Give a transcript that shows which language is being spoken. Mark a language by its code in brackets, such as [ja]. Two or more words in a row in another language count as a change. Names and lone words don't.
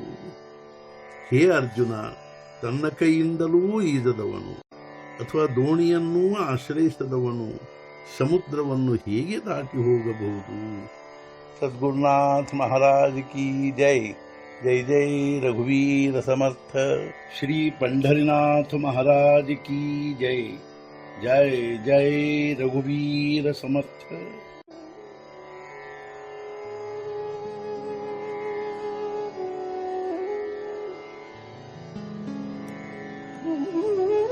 [kn] ಹೇ ಅರ್ಜುನ, ತನ್ನ ಕೈಯಿಂದಲೂ ಈಜದವನು ಅಥವಾ ದೋಣಿಯನ್ನೂ ಆಶ್ರಯಿಸಿದವನು ಸಮುದ್ರವನ್ನು ಹೇಗೆ ದಾಟಿ ಹೋಗಬಹುದು? [mr] सद्गुरुनाथ महाराज की जय. जय जय रघुवीर समर्थ. श्री पंढरीनाथ महाराज की जय. जय जय रघुवीर समर्थ.